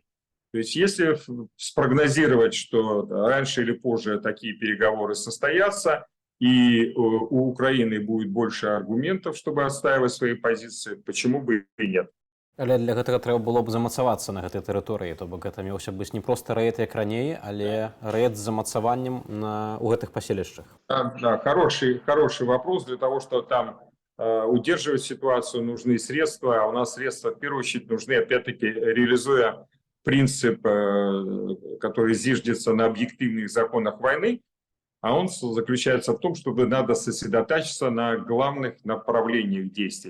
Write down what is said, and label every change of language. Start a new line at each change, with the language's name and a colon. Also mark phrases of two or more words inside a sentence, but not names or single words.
Russian: То есть если спрогнозировать, что раньше или позже такие переговоры состоятся, и у Украины будет больше аргументов, чтобы отстаивать свои позиции, почему бы и нет.
Belarusian: Але для гэтага трэба было б замацавацца на гэтай тэрыторыі, то бок гэта меўся быць не проста рэйд, як раней, але рэйд з замацаваннем у гэтых паселішчах.
Russian: Да, хороший вопрос. Для того, чтобы там удерживать ситуацию, нужны средства, а у нас средства в первую очередь нужны, опять-таки, реализуя принцип, который зиждется на объективных законах войны, а он заключается в том, чтобы надо сосредотачиваться на главных направлениях действий.